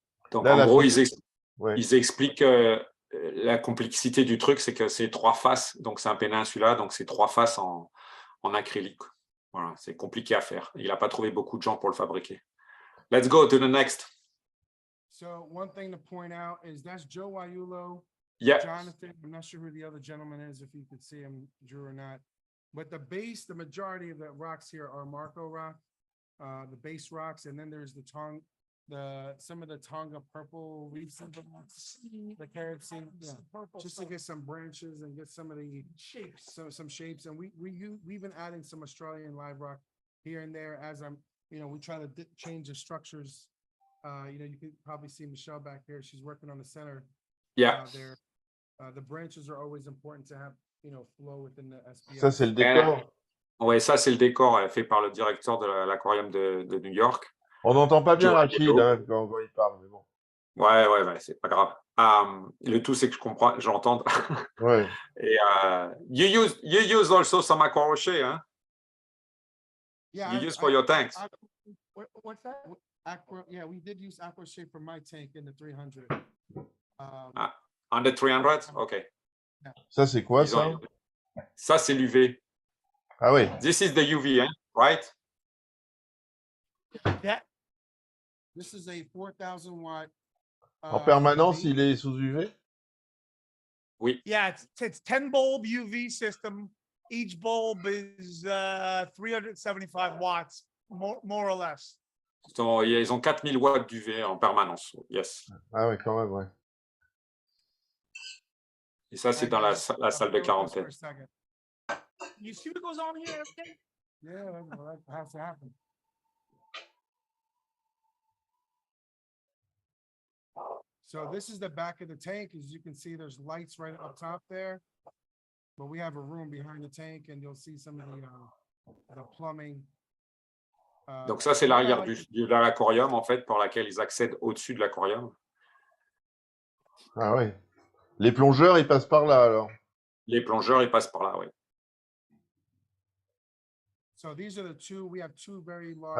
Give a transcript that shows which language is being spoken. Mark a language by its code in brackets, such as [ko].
[fr] Donc en gros, ils expliquent la complexité du truc, c'est que c'est 3 faces, donc c'est un péninsula, donc c'est 3 faces en acrylique. Voilà, c'est compliqué à faire. Il n'a pas trouvé beaucoup de gens pour le fabriquer. [en] Let's go to the next. So one thing to point out is that's Joe Waiulo, Yeah. Jonathan. I'm not sure who the other gentleman is, if you could see him, Drew, or not. But the base, the majority of the rocks here are Marco rock, the base rocks, and then there's some of the Tonga purple reefs, the Carib sea, just to get some branches and get some of the shapes, some shapes. And we've been adding some Australian live rock here and there as we try to change the structures. You can probably see Michelle back here. She's working on the center. Yeah. There, the branches are always important to have, flow within the SPS. [fr] Ça, c'est le décor. Ouais, ça, c'est le décor fait par le directeur de l'aquarium de New York. On n'entend pas bien Joe Rachid Neo. quand il parle, mais bon. Ouais, c'est pas grave. Le tout, c'est que j'entende. Ouais. Et [en] you use also some aqua [fr] rocher, hein? [en] Yeah, You use for your tanks. What's that? Yeah, we did use aqua shape for my tank in the 300. On the 300? OK. [fr] Ça, c'est quoi, ça? Ça, c'est l'UV. Ah oui. [en] This is the UV, [fr] hein? [en] Right? Yeah. This is a 4,000 watt. [fr] En permanence, il est sous UV? Oui. [en] Yeah, it's 10 bulb UV system. Each bulb is 375 watts, more or less. [fr] Ils ont 4000 watts d'UV en permanence. [en] Yes. [fr] Ah oui, quand même, ouais. Et ça, c'est dans la salle de quarantaine. [en] You see what goes on here? Okay? Yeah, that has to happen. So this is the back of the tank. As you can see, there's lights right up top there. But we have a room behind the tank, and you'll see some of the plumbing. [fr] Donc ça, c'est l'arrière de l'aquarium, en fait, par laquelle ils accèdent au-dessus de l'aquarium. Ah oui. Les plongeurs, ils passent par là, alors? Les plongeurs, ils passent par là, oui. [en] So these are the two. We have two very large.